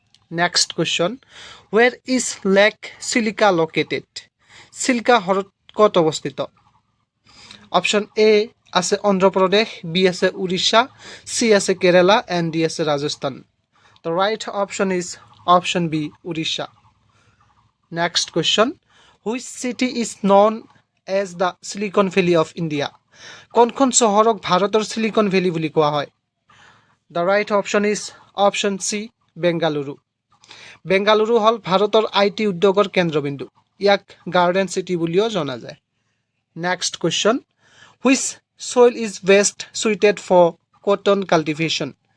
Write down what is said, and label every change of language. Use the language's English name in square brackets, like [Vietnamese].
[English] Next question, where is lake Chilika located? [Assamese] চিল্কা হ্ৰদ ক'ত অৱস্থিত? অপশ্যন এ আছে অন্ধ্ৰপ্ৰদেশ, বি আছে উৰিষ্যা, চি আছে কেৰেলা এণ্ড ডি আছে Rajasthan. [English] The right option is option B, Odisha. Next question, which city is known as the Silicon Valley of India? [Assamese] কোনখন চহৰক ভাৰতৰ সিলিকন ভেলী বুলি কোৱা হয়? [English] The right option is option C, Bengaluru. [Assamese] Bengaluru হ'ল ভাৰতৰ IT উদ্যোগৰ কেন্দ্ৰবিন্দু। ইয়াক গাৰ্ডেন চিটি বুলিও জনা যায়। [English] Next question, which soil is best suited for cotton cultivation?